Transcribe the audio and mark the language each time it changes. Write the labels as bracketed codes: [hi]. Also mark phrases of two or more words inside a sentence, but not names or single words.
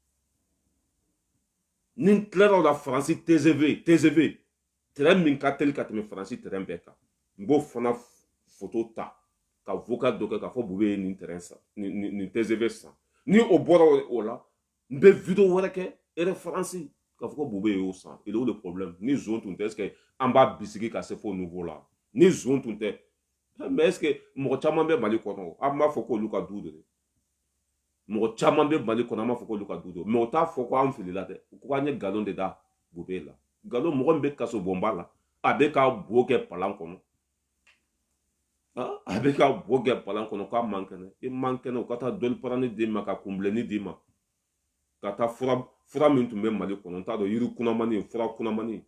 [bm] ni n tilara la Faransi TGV terrain min ka teli ka tɛmɛ Faransi terrain bɛɛ kan n b'o fana photo ta ka vocal dɔ kɛ k'a fɔ Bube ye nin terrain san nin TGV san ni o bɔra o la n bɛ video wɛrɛ kɛ référence k'a fɔ ko Bube y'o san [fr] il est où le problème [bm] ni zone tun tɛ [fr] est-ce que [bm] an b'a bisigi ka se fo niveau la ni zone tun tɛ [fr] mais est-ce que [bm] mɔgɔ caman bɛ Mali kɔnɔ an b'a fɔ k'olu ka du de mɔgɔ caman bɛ Mali kɔnɔ an b'a fɔ k'olu ka du de mais o t'a fɔ ko an filila dɛ ko an ye nkalon de da Bube la nkalon mɔgɔ min bɛ kaso bɔnba la a bɛ ka bo kɛ palan kɔnɔ a bɛ ka bo kɛ palan kɔnɔ k'a man kɛnɛ i man kɛnɛ o ka taa dɔnni parani d'i ma ka kunbileni d'i ma ka taa fura min tun bɛ mali kɔnɔ n t'a dɔn yiri kunamani fura kunamani